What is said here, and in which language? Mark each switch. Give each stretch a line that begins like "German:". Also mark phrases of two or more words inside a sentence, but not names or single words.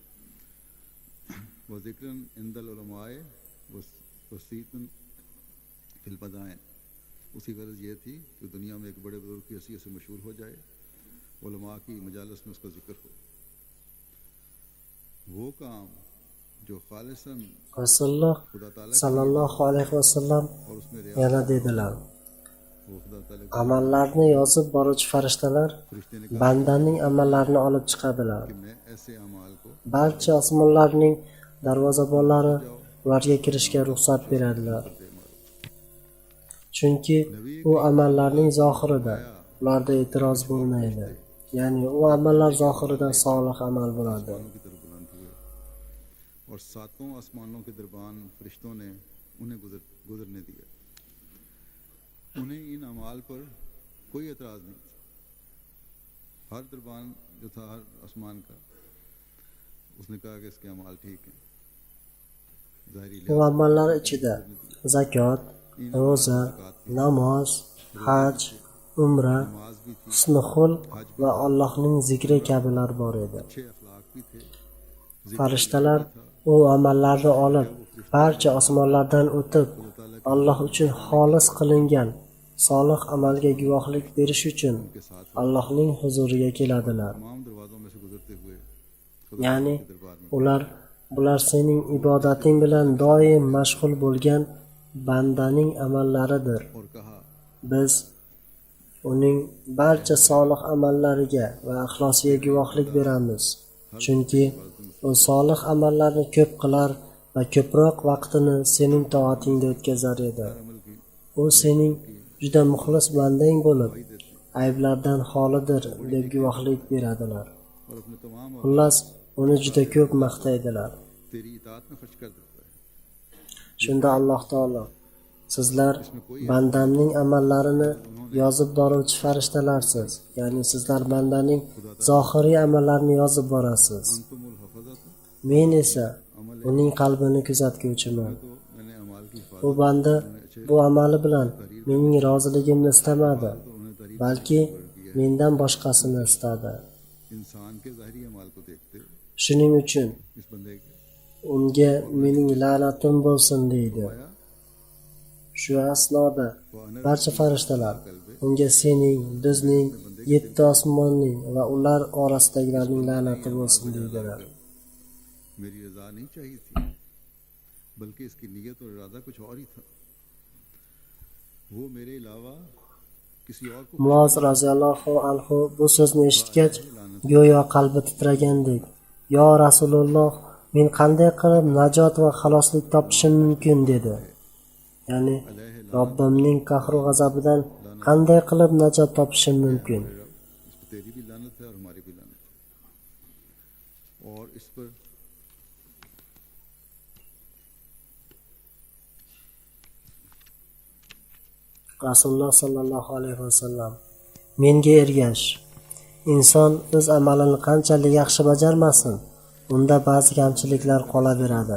Arabic: وذكرا عند العلماء وسيطا في البلدان,
Urdu: اس کی غرض یہ تھی کہ دنیا میں ایک بڑے بزرگ کی حیثیت سے مشہور ہو جائے، علما کی مجالس میں اس کا ذکر ہو. وہ کام جو خالصتاً
Uzbek: Rasululloh
Urdu: خدا تعالیٰ
Arabic: صلى الله عليه وسلم
Urdu: اور اس میں ریا
Uzbek: yana dedilar:
Urdu: وہ خدا تعالیٰ کے
Uzbek: amallarni yozib boruvchi farishtalar
Urdu: فرشتے نے
Uzbek: bandaning amallarini olib chiqadilar.
Urdu: کہ میں ایسے اعمال کو
Uzbek: Barcha osmonlarning darvozabonlari ularga kirishga ruxsat beradilar. Chunki u amallarning zohirida ularda e'tiroz bo'lmaydi. Ya'ni u amallar zohirida solih amal bo'ladi.
Urdu: کی طرف بلند ہوئے اور ساتوں آسمانوں کے دربان فرشتوں نے انہیں گزرنے دیا. انہیں ان اعمال پر کوئی اعتراض نہیں تھا. ہر دربان جو تھا ہر آسمان کا، اس نے کہا کہ اس کے اعمال ٹھیک ہیں. ज़ाहिरी
Uzbek: Bu amallar ichida zakot, ro'za, namoz, haj, umra,
Urdu: نماز بھی تھی,
Uzbek: husnul xulq va Allohning zikri kabilar bor edi.
Urdu: اچھے اخلاق بھی تھے.
Uzbek: Farishtalar u amallarni olib barcha osmonlardan o'tib Alloh uchun xolis qilingan solih amalga guvohlik berish uchun Allohning huzuriga keladilar.
Urdu: تمام دروازوں میں سے گزرتے ہوئے
Uzbek: Ya'ni
Urdu: کے دربار میں
Uzbek: bular sening ibodating bilan doim mashg'ul bo'lgan bandaning amallaridir.
Urdu: اور کہا
Uzbek: Biz uning barcha solih amallariga va ixlosiga guvohlik beramiz. Chunki u solih amallarni ko'p qilar va ko'proq vaqtini sening toatingda o'tkazar edi. U sening juda muxlis bandang bo'lib, ayblardan xolidir deb guvohlik beradilar.
Urdu: اور اپنے تمام
Uzbek: Xullas, uni juda ko'p maqtaydilar.
Urdu: تیری اطاعت میں خرچ کر دیتا ہے.
Uzbek: Shunda Alloh taolo: sizlar bandamning amallarini yozib boruvchi farishtalarsiz. Ya'ni sizlar bandaning zohiriy amallarini yozib borasiz. तुमुल हफाजत Men esa uning qalbini kuzatguvchiman.
Urdu: تو میں نے اعمال کی حفاظت
Uzbek: Bu banda bu amali bilan mening roziligimni istamadi, balki mendan boshqasini istadi.
Urdu: انسان کے ظاہری اعمال کو دیکھتے
Uzbek: Shuning uchun
Urdu: اس بندے کے
Uzbek: unga mening la'natim bo'lsin deydi. Shu asnoda barcha farishtalar unga sening, bizning, 7 osmonning va ular orasidagilarning la'nati bo'lsin deydilar.
Urdu: میری رضا نہیں چاہیے تھی، بلکہ اس کی نیت اور ارادہ کچھ اور ہی تھا. وہ میرے علاوہ کسی اور کو
Uzbek: Muoz
Arabic: رضي الله عنه
Uzbek: bu so'zni eshitgach, go'yo qalbi titragandek, "Yo Rasululloh, men qanday qilib najot va xaloslik topishim mumkin?" dedi. Ya'ni Robbimning qahru g'azabidan qanday qilib najot topishim mumkin?
Urdu: اس پر تیری بھی لعنت ہے اور ہماری بھی لعنت ہے. اور اس پر
Uzbek: Rasululloh
Arabic: صلى الله عليه وسلم:
Uzbek: "Menga ergash. Inson o'z amalini qanchalik yaxshi bajarmasin, unda ba'zi kamchiliklar qolaveradi.